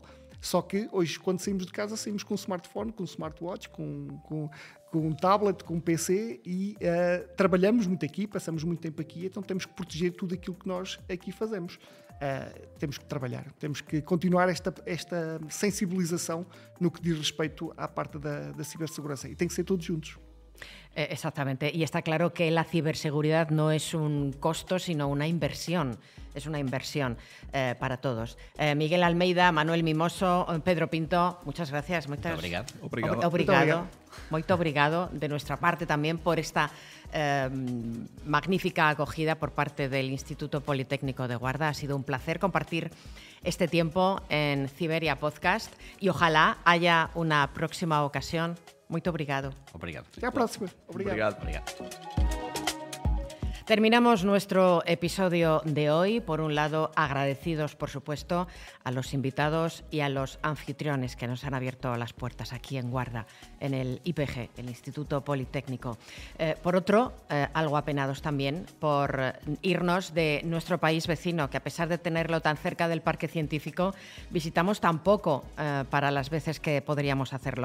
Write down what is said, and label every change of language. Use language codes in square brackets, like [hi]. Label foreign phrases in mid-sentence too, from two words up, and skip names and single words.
[pt] Só que hoje, quando saímos de casa, saímos com um smartphone, com um smartwatch, com um tablet, com um PC e trabalhamos muito aqui, passamos muito tempo aqui, então temos que proteger tudo aquilo que nós aqui fazemos. Temos que trabalhar, temos que continuar esta sensibilização no que diz respeito à parte da cibersegurança e tem que ser todos juntos. [es] Exactamente, y está claro que la ciberseguridad no es un costo, sino una inversión. Es una inversión para todos. Miguel Almeida, Manuel Mimoso, Pedro Pinto, muchas gracias. [pt] Muito obrigado [es] de nuestra parte también por esta magnífica acogida por parte del Instituto Politécnico de Guarda. Ha sido un placer compartir este tiempo en Ciberia Podcast y ojalá haya una próxima ocasión. [pt] Muito obrigado. Obrigado. Até a próxima. Obrigado. [es] Terminamos nuestro episodio de hoy, por un lado agradecidos, por supuesto, a los invitados y a los anfitriones que nos han abierto las puertas aquí en Guarda, en el IPG, el Instituto Politécnico. Por otro, algo apenados también por irnos de nuestro país vecino, que a pesar de tenerlo tan cerca del parque científico, visitamos tan poco para las veces que podríamos hacerlo.